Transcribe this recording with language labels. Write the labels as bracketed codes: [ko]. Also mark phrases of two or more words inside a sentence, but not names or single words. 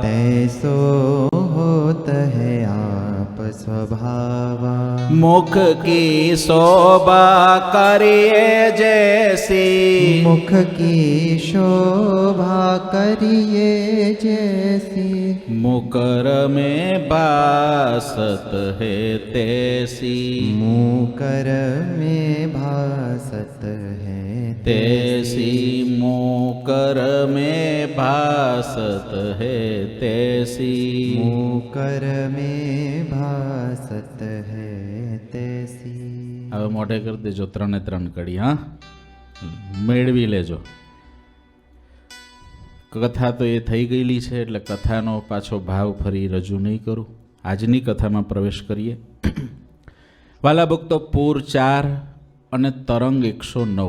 [hi] तैसो होत है आप स्वभावा, मुख की शोभा करिए जैसी, मुख की शोभा करिए जैसी, મુકર में भासत है तैसी, मुकर में भासत है तैसी मुकर में भासत है तैसी, मुकर में भासत है तैसी. [gu] હવે મોઢે કરી દેજો 3 3 કડી. હા, મેળવી લેજો. કથા તો એ થઈ ગયેલી છે એટલે કથાનો પાછો ભાવ ફરી રજૂ નહીં કરું. આજની કથામાં પ્રવેશ કરીએ. વાલા ભક્તો, પૂર 4 અને તરંગ 109.